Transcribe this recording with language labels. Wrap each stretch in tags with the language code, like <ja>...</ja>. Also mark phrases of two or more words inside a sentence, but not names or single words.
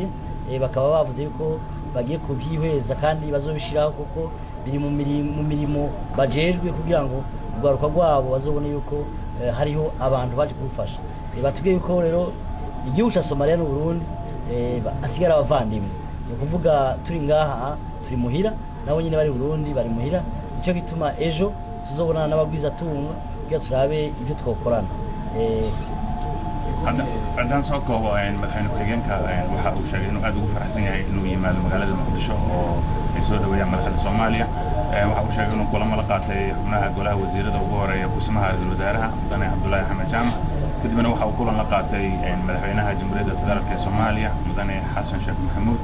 <rn>Bakaba bavuze yuko bagiye kuvyihweza kandi bazobishiraho kuko biri mu mirimo bajejwe kugira ngo ugaruka rwabo bazobone yuko hariho abantu baje kurufasha. Batubwiye yuko rero igihugu ca Somalia n'u Burundi asigara abavandimwe, ni ukuvuga turi ngaha turi muhira nabo nyine bari Burundi bari muhira, ico gituma ejo tuzobonana n'abagwiza tunga kugira turabe ivyo twokorana.</rn> <so>haddaan soo koobo madaxweyne ku-xigeenka waxa uu sheegay inuu aad ugu faraxsan yahay inuu yimaado magaalada Muqdisho oo ay soo dhaweeyaan madaxda Soomaaliya. Waxa uu sheegay inuu kulamo la qaatay xubnaha golaha wasiirada ugu horeeya kusimaha ra'iisul wasaaraha Mudane Abdullaahi Axmed Jaamac, kadibna waxa uu kulan la qaatay madaxweynaha Jamhuuriyadda Federaalka ee Soomaaliya Mudane Xasan Sheekh Maxamuud.</so>